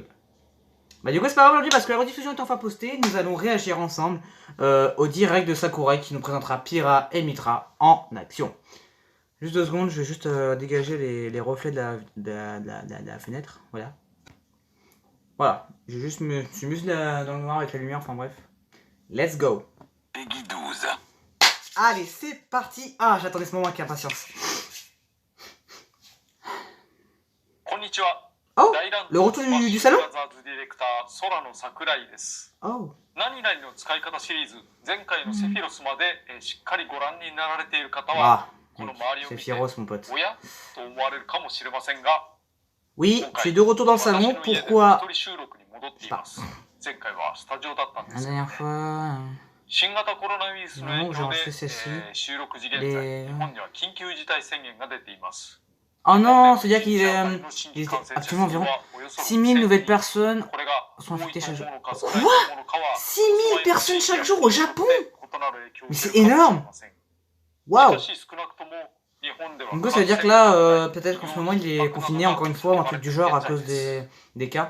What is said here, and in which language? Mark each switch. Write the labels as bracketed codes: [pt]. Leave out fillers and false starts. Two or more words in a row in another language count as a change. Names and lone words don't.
[fr] Bah du coup c'est pas grave aujourd'hui parce que la rediffusion est enfin postée, nous allons réagir ensemble au direct de Sakurai qui nous présentera Pyra et Mythra en action. Juste 2 secondes, je vais juste dégager les reflets de la fenêtre, voilà. Voilà, j'ai juste me suis mis dans le noir avec la lumière, enfin bref. [en] Let's go. [fr] Peggy 12. Allez, c'est parti. Ah, j'attendais ce moment avec impatience. Konnichiwa. Oh, le retour du salon. Oh. [ja] 何々の使い方シリーズ前回のセフィロスまでしっかりご覧になられている方はこの周りを見ておやと思われるかもしれませんが [fr] Oui, je suis de retour dans le salon. Pourquoi? [ja] 前回はスタジオだったんです [fr] La dernière fois. [ja] 新型コロナウイルスの影響で収録時現在日本には緊急事態宣言が出ています [fr] Oh non, c'est-à-dire qu'il est actuellement environ 6000 nouvelles personnes sont infectées chaque jour. Quoi? 6000 personnes chaque jour au Japon? Mais c'est énorme! Waouh! Du coup, ça veut dire que là, peut-être qu'en ce moment, il est confiné encore une fois, ou un truc du genre, à cause des cas.